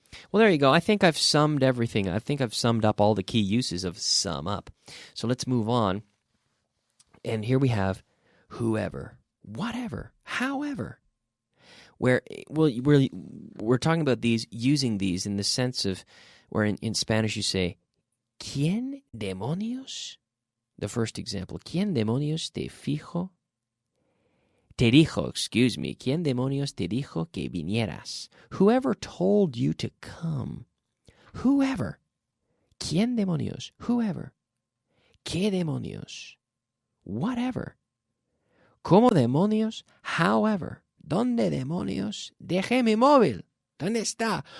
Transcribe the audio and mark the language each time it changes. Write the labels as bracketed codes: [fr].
[en] Well, there you go. I think I've summed everything. I think I've summed up all the key uses of sum up. So let's move on. And here we have whoever, whatever, however. We're talking about these, using these in the sense of, where in Spanish you say, [es] ¿Quién demonios? [en] The first example, [es] ¿Quién demonios te fijo? Te dijo, [en] excuse me, [es] ¿Quién demonios te dijo que vinieras? [en] Whoever told you to come. Whoever. [es] ¿Quién demonios? Whoever. ¿Qué demonios? [en] Whatever. [es] ¿Cómo demonios? [en] However. [es] ¿Dónde demonios? Dejé mi móvil. ¿Dónde está?